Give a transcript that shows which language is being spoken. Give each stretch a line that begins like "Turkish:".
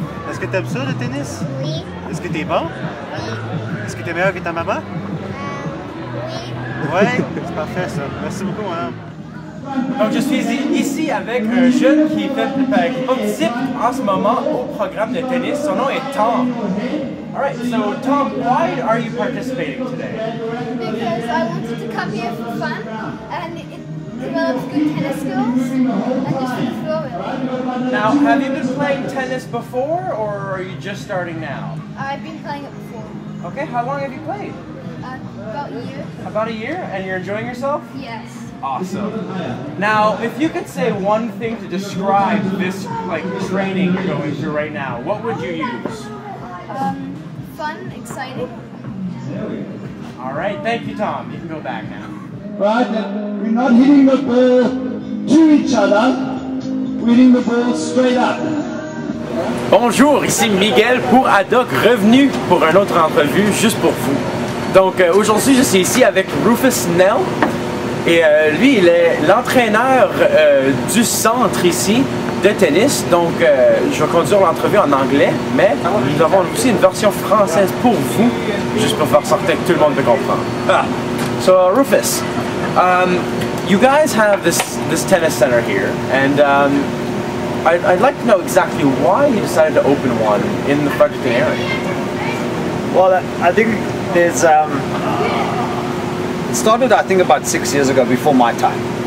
French: Est-ce que tu aimes ça, le tennis? Oui. Est-ce que tu es bon? Oui. Est-ce que tu es meilleur que ta maman? Oui. Ouais, c'est parfait ça. Merci beaucoup, hein. Donc je suis ici avec un jeune qui participe en ce moment au programme de tennis. Son nom est Tom.
English: Alright, so Tom, why are you participating today? Because I wanted to come here for fun and it develops good tennis skills and just for the floor really. Now, have you been playing tennis before or are you just starting now? I've been playing it before, Okay, how long have you played? about a year. About a year, and you're enjoying yourself? Yes. Awesome. Now, if you could say one thing to describe this training you're going through right now, what would you use? Fun, exciting. All right, thank you, Tom. You can go back now. Right, and we're not hitting the ball to each other, we're hitting the ball straight up.
French: Bonjour, ici Miguel pour Adoc, revenu pour une autre entrevue juste pour vous. Donc aujourd'hui, je suis ici avec Rufus Nell et lui, il est l'entraîneur du centre ici de tennis. Donc je vais conduire l'entrevue en anglais, mais nous avons aussi une version française pour vous, juste pour faire sortir que tout le monde peut comprendre.
English: So Rufus, you guys have this tennis center here, and I'd like to know exactly why you decided to open one in the Fredericton area. Well, I think there's it started I think about 6 years ago, before my time.